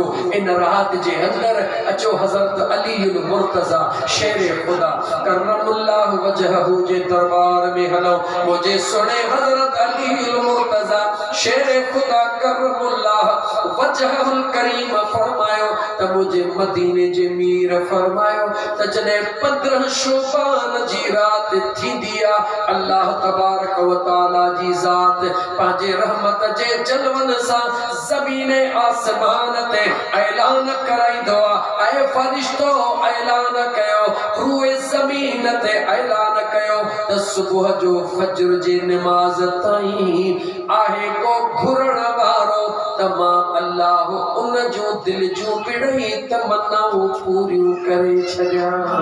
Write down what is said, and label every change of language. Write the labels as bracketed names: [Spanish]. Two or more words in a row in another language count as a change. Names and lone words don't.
[Sindhi] इन रात जे अंदर अचो हज़रत अली मुर्तज़ा शेर खुदा [Arabic] كرم الله وجهه [Sindhi] जे दरबार में हलो। मुझे सुने हज़रत अली मुर्तज़ा शेर खुदा [Arabic] كرم الله وجهه الكريم [Sindhi] फरमायो त मुझे मदीने जे मीर फरमायो त जॾहिं 15 शोबान जी रात थींदी आ [Arabic] الله تبارك وتعالى [Sindhi] जी ज़ात पंहिंजे रहमत जे जलवन सां ज़मीन आसमान ते ऐलान कराईंदो आ। ऐ फरिश्तो ऐलान कयो रूए ज़मीन ते ऐलान कयो त सुबुह जो फज्र जी नमाज ताईं आहे को घुरण वारो त मां अल्लाह उन जो दिल जूं पिड़ई तमन्नाऊं पूरियूं करे छॾियां।